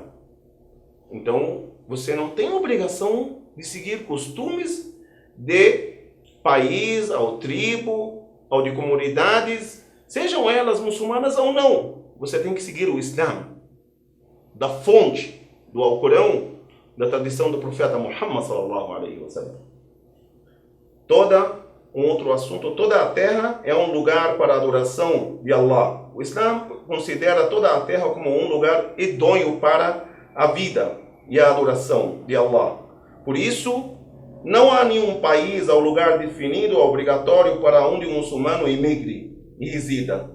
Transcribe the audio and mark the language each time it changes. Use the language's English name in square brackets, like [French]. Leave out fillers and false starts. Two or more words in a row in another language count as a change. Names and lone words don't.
[Portuguese] Então, você não tem obrigação de seguir costumes de país, ou tribo, ou de comunidades, sejam elas muçulmanas ou não. Você tem que seguir o Islã, da fonte do Alcorão, da tradição do profeta Muhammad [Arabic] صلى الله عليه وسلم. [Portuguese] Outro assunto, toda a terra é um lugar para a adoração de Allah. O Islã considera toda a terra como um lugar idôneo para a vida e a adoração de Allah. Por isso, não há nenhum país ou lugar definido ou obrigatório para onde um muçulmano emigre e resida.